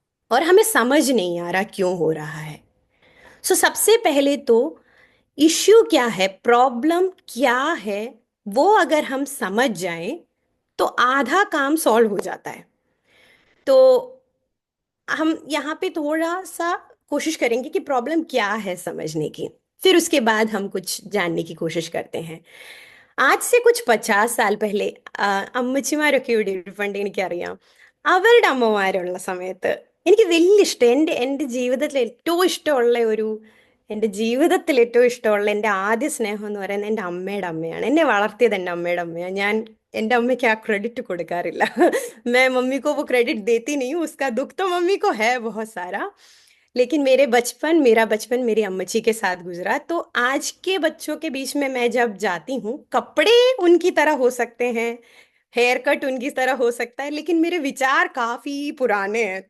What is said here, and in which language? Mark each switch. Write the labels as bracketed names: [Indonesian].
[Hindi] और हमें समझ नहीं आ रहा क्यों हो रहा है। सो सबसे पहले तो इश्यू क्या है, प्रॉब्लम क्या है, वो अगर हम समझ जाएं तो आधा काम सॉल्व हो जाता है। तो हम यहाँ पे थोड़ा सा कोशिश करेंगे कि प्रॉब्लम क्या है समझने की। फिर उसके बाद हम कुछ जानने की कोशिश करते हैं। आज से कुछ 50 साल पहले [Malayalam] അമ്മച്ചിമാരൊക്കെ ഇവിടെ ഇരിപ്പുണ്ട് എനിക്കറിയാം. അവരുടെ അമ്മമാരുള്ള സമയത്ത് എനിക്ക് വലിയ ഇഷ്ടം, എൻ്റെ ജീവിതത്തിൽ ഏറ്റവും ഇഷ്ടമുള്ള ഒരു എൻ്റെ ജീവിതത്തിൽ ഏറ്റവും ഇഷ്ടമുള്ള എൻ്റെ ആദ്യ സ്നേഹം എന്ന് പറയുന്നത് എൻ്റെ അമ്മയുടെ അമ്മയാണ്. എന്നെ വളർത്തിയത് എൻ്റെ अम्मेയുടെ അമ്മയാണ്. ഞാൻ എൻ്റെ അമ്മയ്ക്ക് ആ ക്രെഡിറ്റ് കൊടുക്കാറില്ല. [Hindi] मैं मम्मी को वो क्रेडिट देती नहीं हूँ। उसका दुख तो मम्मी को है बहुत सारा। लेकिन मेरा बचपन मेरी अम्मची के साथ गुजरा। तो आज के बच्चों के बीच में मैं जब जाती हूँ, कपड़े उनकी तरह हो सकते हैं, हेयर कट उनकी तरह हो सकता है, लेकिन मेरे विचार काफी पुराने हैं।